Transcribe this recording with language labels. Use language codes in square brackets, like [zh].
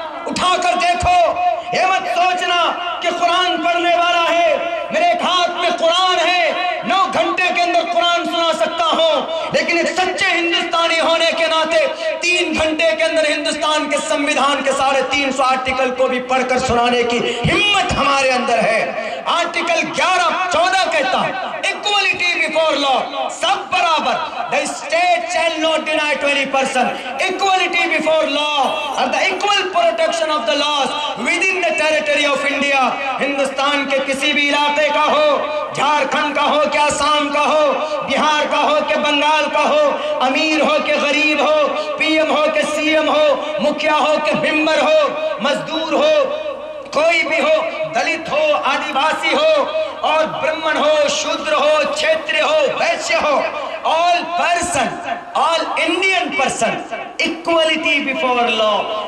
[ur] اٹھا کر دیکھو, یہ مت سوچنا کہ قرآن پڑھنے والا ہے, میرے ایک ہاتھ میں قرآن ہے, 9 گھنٹے کے اندر قرآن سنا سکتا ہوں, لیکن ایک سچے ہندوستانی ہونے کے ناطے 3 گھنٹے کے اندر ہندوستان کے سمویدھان کے 350 آرٹیکل کو بھی پڑھ کر سنانے کی ہمت ہمارے اندر ہے. آرٹیکل 11-14 کہتا ہے [en] equality before law, [ur] سب برابر. [en] The state shall not deny to any person equality before law or the equal protection of the laws within the territory of India. [ur] Hindustan کے کسی بھی علاقے کا ہو, جھارکھنڈ کا ہو کہ آسام کا ہو, بہار کا ہو کہ بنگال کا ہو, امیر ہو کہ غریب ہو, PM ہو کہ CM ہو, مکھیا ہو کہ ممبر ہو, مزدور ہو, کوئی بھی ہو, دلت ہو, آدیواسی ہو اور برہمن ہو, شودر ہو, چھیتری ہو, ویشیہ ہو, [en] all person, all Indian person, equality before law.